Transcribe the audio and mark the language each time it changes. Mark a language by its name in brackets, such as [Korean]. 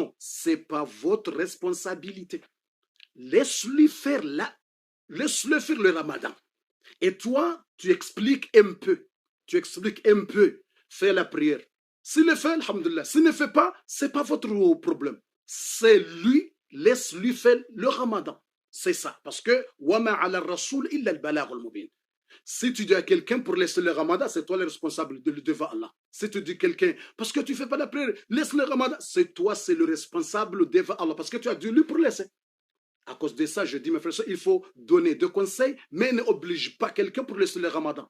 [French] Non, ce n'est pas votre responsabilité. Laisse-lui faire le ramadan. Et toi, tu expliques un peu. Tu expliques un peu. Fais la prière. S'il le fait, alhamdoulilah. S'il ne fait pas, ce n'est pas votre problème. C'est lui, laisse-lui faire le ramadan. C'est ça. Parce que [Arabic] وَمَا عَلَى الرَّسُولِ إِلَّا الْبَلَاغُ الْمُبِينُ. [French] Si tu dis à quelqu'un pour laisser le ramadan, c'est toi le responsable devant Allah. Si tu dis à quelqu'un, parce que tu ne fais pas la prière, laisse le ramadan, c'est toi, c'est le responsable devant Allah. Parce que tu as dit lui pour laisser. À cause de ça, je dis, mes frères, il faut donner des conseils, mais n'oblige pas quelqu'un pour laisser le ramadan.